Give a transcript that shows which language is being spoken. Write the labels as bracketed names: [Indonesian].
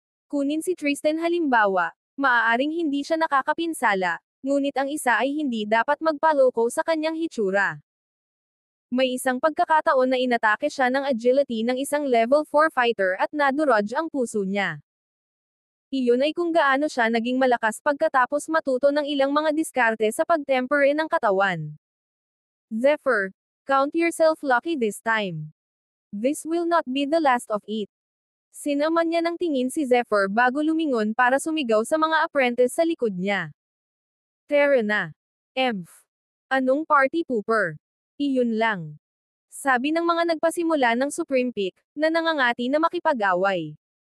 [Filipino] Kunin si Tristan halimbawa, maaaring hindi siya nakakapinsala, ngunit ang isa ay hindi dapat magpaloko sa kanyang hitsura. May isang pagkakataon na inatake siya ng agility ng isang level 4 fighter at nadurog ang puso niya. Iyon ay kung gaano siya naging malakas pagkatapos matuto ng ilang mga diskarte sa pagtempere ng katawan. [English] Zephyr, count yourself lucky this time. This will not be the last of it. [Filipino] Sinaman niya ng tingin si Zephyr bago lumingon para sumigaw sa mga apprentice sa likod niya. Tara na. Emph. Anong party pooper? Iyon lang. Sabi ng mga nagpasimula ng Supreme Peak, na nangangati na makipag-away.